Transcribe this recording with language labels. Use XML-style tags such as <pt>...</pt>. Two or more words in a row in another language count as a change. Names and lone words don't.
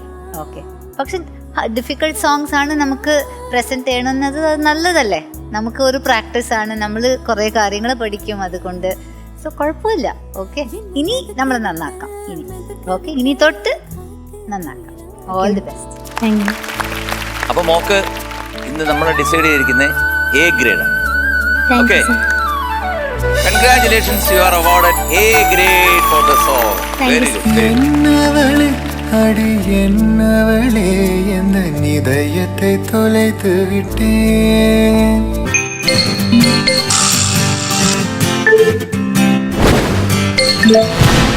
<ml>ഓക്കെ, പക്ഷെ</ml> <en>difficult songs</en> <ml>ആണ് നമുക്ക് പ്രസന്റ് ചെയ്യണമെന്നത് നല്ലതല്ലേ. നമുക്ക് ഒരു പ്രാക്ടീസ് ആണ്, നമ്മൾ കുറേ കാര്യങ്ങൾ പഠിക്കും അതുകൊണ്ട്. സോ കുഴപ്പമില്ല. ഓക്കെ, ഇനി നമ്മൾ നന്നാക്കാം. ഓക്കെ, ഇനി തൊട്ട് നന്നാക്കാം.</ml> <en>all the best. thank you.</en> <ml>അപ്പൊ മോക്ക് ഇന്ന് നമ്മൾ ഡിസൈഡ് ചെയ്തിരിക്കുന്നത്</ml> <en>A grade</en> <ml>ആണ്.</ml> <en>Okay. Congratulations, you are awarded A grade for the song. Very good.</en> <ta>എന്നവളെ അടി എന്നവളെ എന്ന നിദയത്തെ தொலைத்து விட்டேன்.</ta>